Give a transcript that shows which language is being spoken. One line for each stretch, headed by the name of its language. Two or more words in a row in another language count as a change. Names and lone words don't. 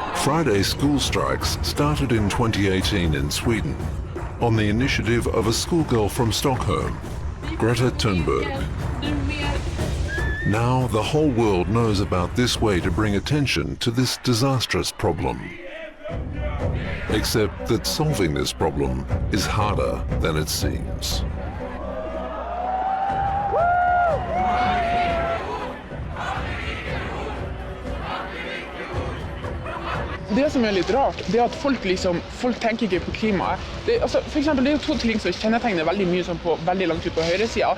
English: Friday school strikes started in 2018 in Sweden on the initiative of a schoolgirl from Stockholm, Greta Thunberg. Now the whole world knows about this way to bring attention to this disastrous problem. Except that solving this problem is harder than it seems.
Norwegian: Det som er litt rart, det er at folk tenker ikke på klimaet. For eksempel, det er jo to ting som kjennetegner veldig mye sånn på veldig langt ut på høyresiden.